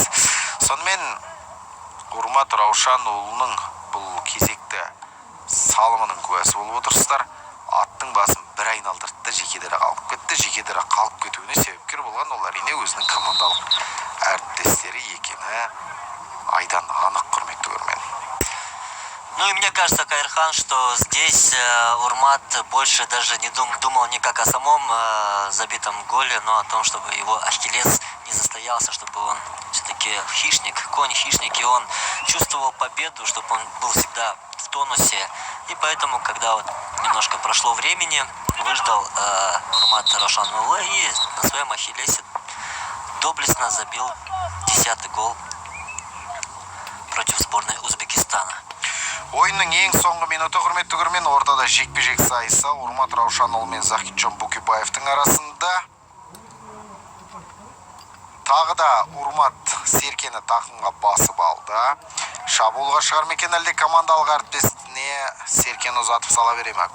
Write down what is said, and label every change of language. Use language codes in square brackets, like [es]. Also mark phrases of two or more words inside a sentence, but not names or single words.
[kk] Сонымен Урмат Раушанұлының бұл кезекті салымының куәсі болып отырсыздар. Аттың басын бір айналдырды, жекедері қалып кетті. Жекедері қалып кетуіне себепкер болған ол әрине өзінің командалық әріптестері екені айдан анық, құрметті көрермен. [ru] Ну и мне кажется, Кайырхан, что здесь Урмат больше даже не думал не как о самом забитом голе, но о том, чтобы его Ахиллес не состоялся, чтобы он все-таки хищник, конь-хищник, и он чувствовал победу, чтобы он был всегда в тонусе. И поэтому, когда вот немножко прошло времени, выждал Урмат Раушанұлы и на своем Ахиллесе доблестно забил 10-й гол против сборной Узбекистана. [kk] Ойынның ең соңғы минуты, құрметті көрермен, ортада жекпе-жек сайысы Урмат Раушанұлы мен Захитжон Букибаевтың арасында. Тағы да Урмат Серкені тақымға басып алды. Шабуылға шығар ма екен, әлде командалық әріптесіне Серкені ұзатып сала бере ме?